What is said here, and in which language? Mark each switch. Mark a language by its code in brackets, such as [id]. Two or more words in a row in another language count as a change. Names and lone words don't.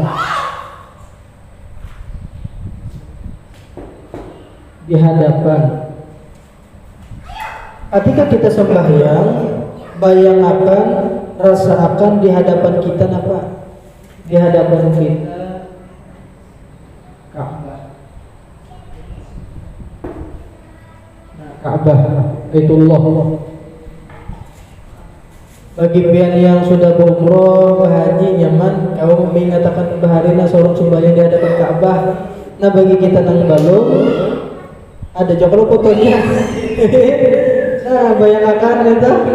[id] Ketika kita sembahyang, bayangkan, rasakan di hadapan kita apa? Di hadapan kita Ka'bah, Baitullah. [bjn] Bagi pian yang sudah berumroh, berhaji, nyaman, kau mengatakan baharina seorang sembahyang di hadapan Ka'bah. Nah, bagi kita nang balong ada joklo fotonya. [id] Nah, bayangkan itu.